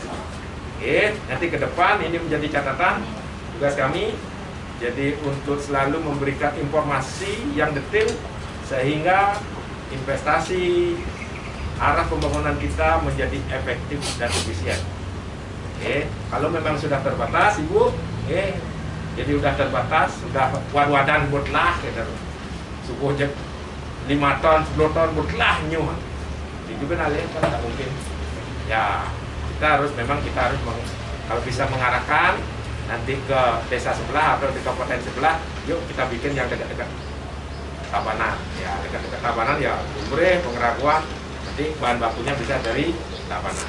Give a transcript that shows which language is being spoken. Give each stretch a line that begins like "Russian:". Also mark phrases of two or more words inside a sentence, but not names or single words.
Indonesian: Oke, nanti ke depan ini menjadi catatan tugas kami, jadi untuk selalu memberikan informasi yang detail sehingga investasi arah pembangunan kita menjadi efektif dan efisien. Oke, kalau memang sudah terbatas, Ibu, jadi udah terbatas, sudah wadan butlah, gitu. Subuh jam 5 ton, 10 ton
Balinese: butlah nyuh.
Indonesian: Itu kan alih kan tidak mungkin. Ya, kita harus kalau bisa mengarahkan nanti ke desa sebelah atau di kabupaten sebelah, yuk kita bikin yang dekat-dekat Tabanan. Ya, dekat-dekat Tabanan ya Umbre, Pengeraguan, nanti bahan bakunya bisa dari Tabanan.